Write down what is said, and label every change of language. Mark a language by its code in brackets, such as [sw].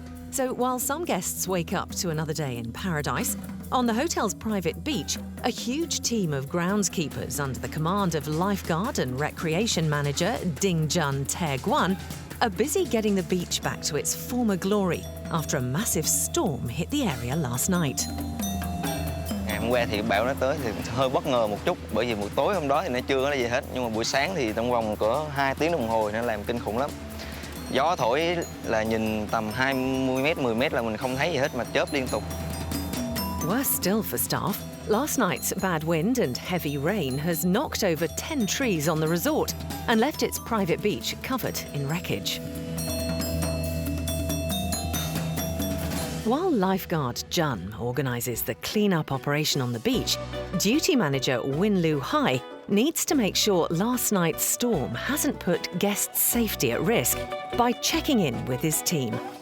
[en] So while some guests wake up to another day in paradise, on the hotel's private beach, a huge team of groundskeepers under the command of lifeguard and recreation manager Ding Jun Tae Guan are busy getting the beach back to its former glory after a massive storm hit the area last night. [vi] Ngày hôm qua thì bão nó tới thì hơi bất ngờ một chút, bởi vì buổi tối hôm đó thì nó chưa có gì hết, nhưng mà buổi sáng thì trong vòng cỡ 2 tiếng đồng hồ nó làm kinh khủng lắm. Gió thổi là nhìn tầm 20 mét, 10 mét là mình không thấy gì hết mà chớp liên tục. [en] Worse still for staff, last night's bad wind and heavy rain has knocked over 10 trees on the resort and left its private beach covered in wreckage. While lifeguard Jun organises the clean-up operation on the beach, duty manager Win Lu Hai needs to make sure last night's storm hasn't put guests' safety at risk by checking in with his team.